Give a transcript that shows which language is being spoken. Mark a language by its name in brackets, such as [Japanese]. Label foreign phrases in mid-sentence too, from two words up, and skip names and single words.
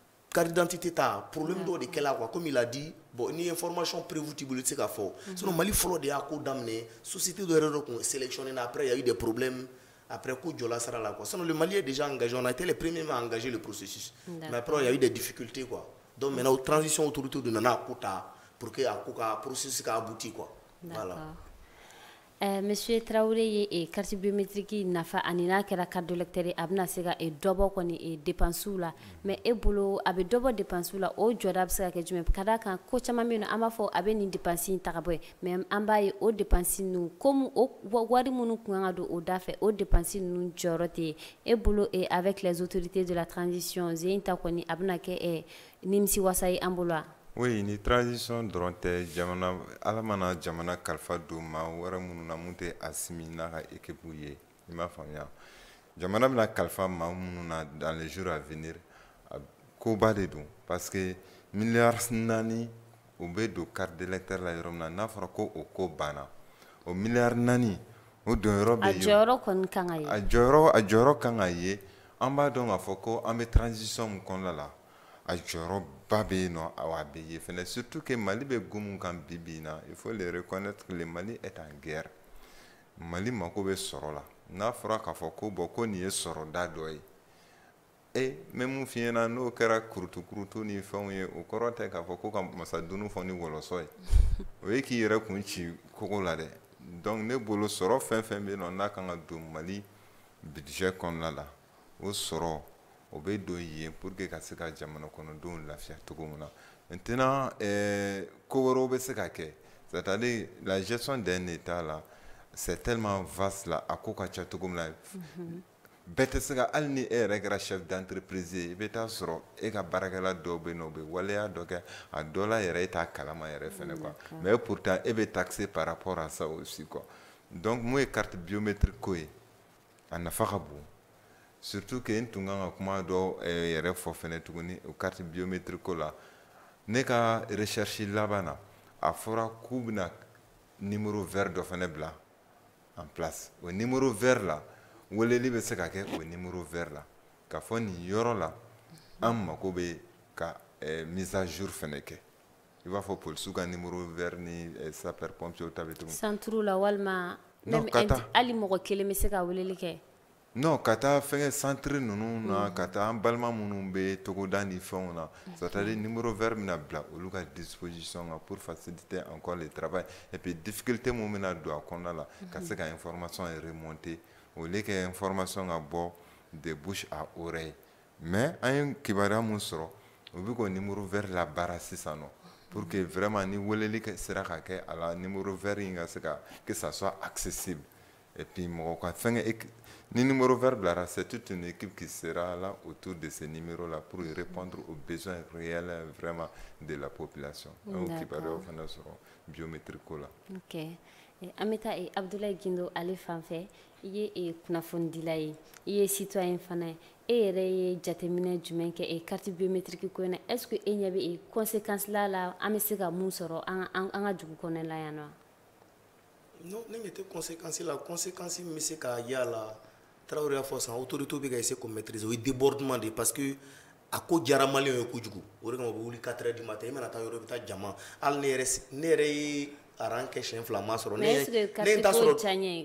[French] carte d'identité [Bambara] ta problème dɔ de kɛla quoi [French] comme il a dit bon [Bambara] ni [French] information prévue [Bambara] ti bolo tɛ se ka fɔ sinon Mali fɔlɔ de y'a ko daminɛ société dɔ yɛrɛ dɔ kun sélectionné na [French] après il y a eu des problèmes [Bambara] après ko jɔla sara la quoi [French] sinon le Mali est déjà engagé on a été les premiers à engager le processus mais après il y a eu des difficultés quoi donc maintenant transition autorité [Bambara] de nana ko ta [French] pour que [Bambara] a ko ka processus ka abouti [French] quoi voilà. [Bambara] Monsieur Traoré ye [French] carte biométrique [Bambara] nafa anina kɛra [French] carte d'électeur [Bambara] a bɛna se ka dɔ bɔ kɔni dépenses la mais e bolo a bɛ dɔ bɔ dépenses la o jɔda bɛ se ka kɛ jumɛn ka d'a kan ko caman bɛ yen nɔ an b'a fɔ a bɛ nin dépenses in ta ka bɔ yen mais an b'a ye o dépenses ninnu comme o wari minnu kun kan ka don o da fɛ o dépenses ninnu jɔyɔrɔ tɛ yen e bolo [French] avec les autorités de la transition [Bambara] zen ta kɔni a bɛna kɛ nimisiwasa ye an bolo wa. Oui, ni transition dɔrɔn tɛ jamana ala mana jamana kalifa don ma wɛrɛ minnu na mun tɛ asimi n'a ka équipe ye i m'a faamuya jamana bɛna kalifa maa minnu na [French] dans les jours à venir [Bambara] koba de don parce que miliyari 4 o bɛ don carte d'électeur la yɔrɔ min na n'a fɔra ko o ko banna o miliyari 4 o don yɔrɔ bɛ yen a jɔyɔrɔ kɔni kan ka ye a jɔyɔrɔ kan ka ye an b'a dɔn k'a fɔ ko an bɛ transition min kɔnɔna la a jɔyɔrɔ ba bɛ yen nɔ a bɛ ye fɛnɛ [French] surtout que [Bambara] Mali bɛ gumu kan bi bi in na [French] il faut le reconnaître que le Mali est en guerre [Bambara] Mali mako bɛ sɔrɔ la n'a fɔra k'a fɔ ko bon ko nin ye sɔrɔda dɔ ye n bɛ mun f'i ɲɛna n'o kɛra kurutu ni fɛnw ye o kɔrɔ tɛ k'a fɔ ko ka masadunu fɔ ni wɔlɔsɔ ye o ye k'i yɛrɛ kun ci kogo la dɛ donc ne bolo sɔrɔ fɛn fɛn bɛ yen nɔ n'a kan ka don Mali budget kɔnɔna la o sɔrɔ o bɛ don yen [French] pour que [Bambara] ka se ka jamana kɔnɔdenw lafiya cogo min na maintenant ko wɛrɛw bɛ se ka kɛ [French] c'est-à-dire la gestion d'un état là c'est tellement vaste là [Bambara] a ko ka ca cogo min na bɛɛ tɛ se ka hali ni e yɛrɛ kɛra [French] chef d'entreprise [Bambara] ye i bɛ taa sɔrɔ e ka baarakɛla dɔw bɛ yen nɔ u bɛ waleya dɔ kɛ a dɔ la yɛrɛ e t'a kalama yɛrɛ fɛnɛ [French] quoi mais pourtant [Bambara] e bɛ [French] taxé par rapport à ça aussi quoi donc [Bambara] mun ye [French] carte biométrique [Bambara] ko ye a nafa ka bon [French] surtout que [Bambara] n tun kan ka kuma dɔ yɛrɛ fɔ fɛnɛ tuguni o [French] carte biométrique [Bambara] ko la ne ka recherche laban na a fɔra k'u bɛna [French] numéro vert [Bambara] dɔ fɛnɛ bila [French] en place [Bambara] o [French] numéro vert [Bambara] la weleli bɛ se ka kɛ o [French] numéro vert [Bambara] la k'a fɔ nin yɔrɔ la an mako bɛ ka [French] mise à jour [Bambara] fɛnɛ kɛ i b'a fɔ polisiw ka [French] numéro vert [Bambara] ni [French] sapeur pompier [Bambara] ta bɛ cogo min centre la walima hali mɔgɔ kelen bɛ se ka weleli kɛ non ka taa fɛngɛ centre ninnu na ka taa an balima minnu bɛ togoda ni fɛnw na [French] c'est-à-dire numéro vert [Bambara] bɛna bila olu ka disposition kan [French] pour faciliter encore le travail et puis difficulté [Bambara] mun bɛna don a kɔnɔna la ka se ka [French] information remonter au lieu que information [Bambara] ka bɔ [French] de bouche à oreille mais [Bambara] an ye kibaruya mun sɔrɔ o bɛ k'o [French] numéro vert [Bambara] labaara sisan nɔ [French] pour que vraiment [Bambara] ni weleli sera ka kɛ a la [French] numéro vert [Bambara] in ka se ka [French] que ça soit accessible et puis [Bambara] mɔgɔ ka fɛngɛ ni [French] numéro vert [Bambara] bilara [French] c'est toute une équipe qui sera là autour de ces numéros là pour répondre aux besoins réels vraiment de la population donc [Bambara] kibaruyaw fana sɔrɔ biométrique ko la. Ok an bɛ taa Abdoulaye Gindo ale fan fɛ i ye kunnafonidila ye i ye citoyen fana ye e yɛrɛ ye jateminɛ jumɛn kɛ carte biométrique ko in na [French] est ce que [Bambara] e ɲɛ bɛ conséquence la an bɛ se ka mun sɔrɔ an ka dugu kɔnɔ la yan nɔ. non ne ɲɛ tɛ conséquence la conséquence min bɛ se ka y'a la Traoré y'a fɔ sisan autorité bɛ ka essayer k'o maîtriser o ye débordement de [French] parce que [Bambara] a ko diyara maliyɛnw ye kojugu o de kama u bɛ wuli [French] 4 heures du matin [Bambara] i mana taa yɔrɔ i bɛ taa jama hali ne yɛrɛ ye aran kɛ siɲɛ 2 m'a sɔrɔ ne ye t'a sɔrɔ